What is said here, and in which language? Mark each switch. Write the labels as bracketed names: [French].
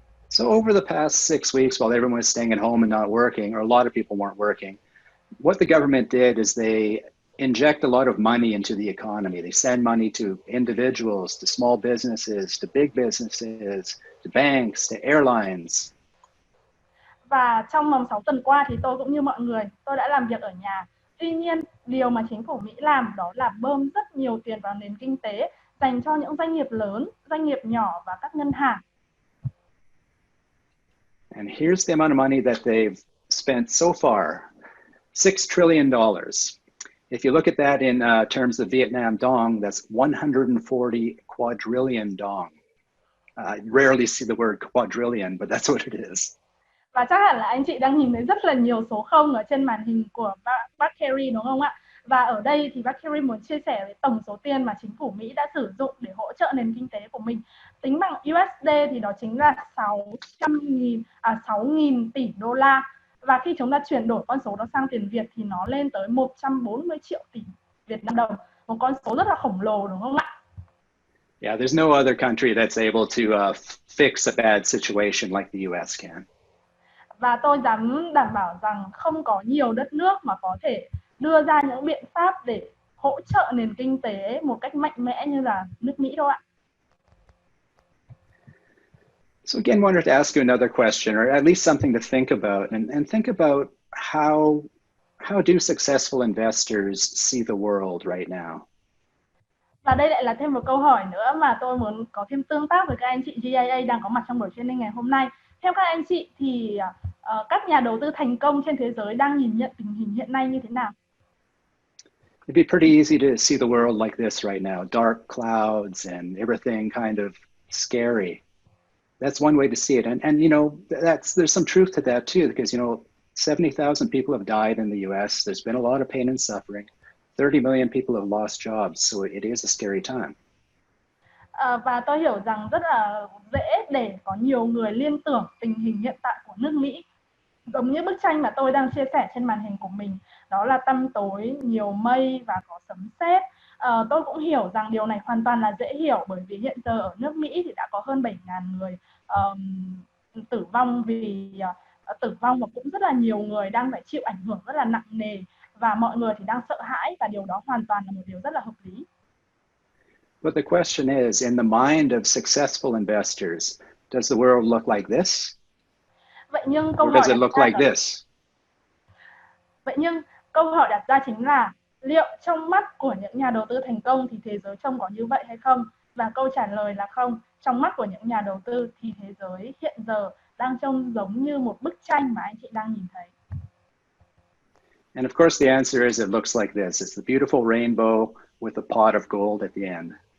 [English] So over the past 6 weeks, while everyone was staying at home and not working, or a lot of people weren't working, what the government did is they inject a lot of money into the economy. They send money to individuals, to small businesses, to big businesses, to banks, to airlines. [Vietnamese] Và trong vòng 6 tuần qua thì tôi cũng như mọi người, tôi đã làm việc ở nhà. Tuy nhiên, điều mà chính phủ Mỹ làm đó là bơm rất nhiều tiền vào nền kinh tế dành cho những doanh nghiệp lớn, doanh nghiệp nhỏ và các ngân hàng. [English] And here's the amount of money that they've spent so far, $6 trillion. If you look at that in terms of Vietnam dong, that's 140 quadrillion dong. I rarely see the word quadrillion, but that's what it is. [Vietnamese] Và chắc hẳn là anh chị đang nhìn thấy rất là nhiều số không ở trên màn hình của bác Kerry đúng không ạ? Và ở đây thì bác Kerry muốn chia sẻ về tổng số tiền mà chính phủ Mỹ đã sử dụng để hỗ trợ nền kinh tế của mình. Tính bằng USD thì đó chính là 6.000 tỷ đô la. Và khi chúng ta chuyển đổi con số đó sang tiền Việt thì nó lên tới 140 triệu tỷ Việt Nam đồng. Một con số rất là khổng lồ đúng không ạ? [English] Yeah, there's no other country that's able to fix a bad situation like the US can. [Vietnamese] Và tôi dám đảm bảo rằng không có nhiều đất nước mà có thể đưa ra những biện pháp để hỗ trợ nền kinh tế một cách mạnh mẽ như là nước Mỹ đâu ạ. [English] So again, wanted to ask you another question, or at least something to think about, and think about how do successful investors see the world right now? [Vietnamese] Và đây lại là thêm một câu hỏi nữa mà tôi muốn có thêm tương tác với các anh chị GIA đang có mặt trong buổi training ngày hôm nay. Theo các anh chị thì các nhà đầu tư thành công trên thế giới đang nhìn nhận tình hình hiện nay như thế nào? [English] It'd be pretty easy to see the world like this right now, dark clouds and everything kind of scary. That's one way to see it. And you know, there's some truth to that too, because, you know, 70,000 people have died in the US. There's been a lot of pain and suffering. 30 million people have lost jobs. So it is a scary time. [Vietnamese] Và tôi hiểu rằng rất là dễ để có nhiều người liên tưởng tình hình hiện tại của nước Mỹ. Giống như bức tranh mà tôi đang chia sẻ trên màn hình của mình, đó là tăm tối, nhiều mây và có sấm sét. Tôi cũng hiểu rằng điều này hoàn toàn là dễ hiểu, bởi vì hiện giờ ở nước Mỹ thì đã có hơn 7.000 người tử vong tử vong, và cũng rất là nhiều người đang phải chịu ảnh hưởng rất là nặng nề, và mọi người thì đang sợ hãi, và điều đó hoàn toàn là một điều rất là hợp lý. [English] But the question is, in the mind of successful investors, does the world look like this? [Vietnamese] Vậy nhưng [English] Or does it look like this? [Vietnamese] Vậy nhưng câu hỏi đặt ra chính là liệu trong mắt của những nhà đầu tư thành công thì thế giới trông có như vậy hay không? Và câu trả lời là không. Trong mắt của những nhà đầu tư thì thế giới hiện giờ đang trông giống như một bức tranh mà anh chị đang nhìn thấy. [English] And of course the answer is it looks like this. It's the beautiful rainbow with a pot of gold at the end.